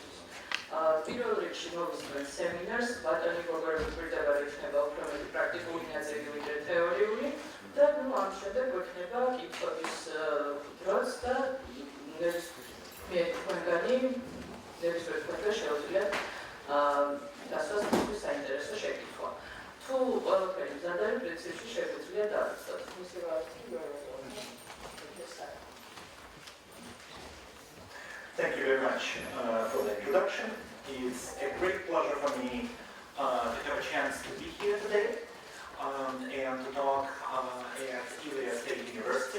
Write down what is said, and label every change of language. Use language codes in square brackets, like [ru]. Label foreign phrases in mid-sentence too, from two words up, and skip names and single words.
[ka] პირველ რიგში მოვისმენთ სემინარს, ბატონი ბოგოროვის პირდაპირ იქნება უფრო მეტი პრაქტიკული ნაწილი ვიდრე თეორიული და ამ შემდეგ გვექნება კითხვების დროც და ნებისმიერ თქვენგან შეუძლიათ დასვას თქვენთვის საინტერესო შეკითხვა. თუ ყველაფერი მზად არის, პრინციპში შეგვიძლია დავიწყოთ. მისი [en] Thank you very much for the introduction. It's a great pleasure for me to have a chance to be here today and to talk at Ilia State University.